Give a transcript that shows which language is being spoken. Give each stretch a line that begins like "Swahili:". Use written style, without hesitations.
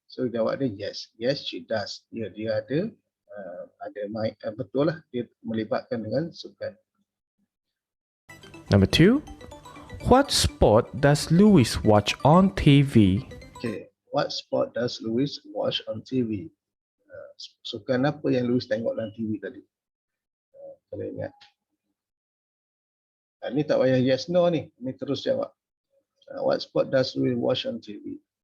English: So
Malay: jawab dia
English: yes, yes she does.
Malay: Dia ada main, betul lah, dia melibatkan dengan sukan.
English: Number 2. What sport does Louis watch on TV?
Malay: Okay,
English: what sport does Louis watch on TV?
Malay: Sukan apa yang Louis tengok dalam TV tadi? Kalau ingat. Ni tak payah yes no ni terus jawab.
English: What sport does Louis watch on TV?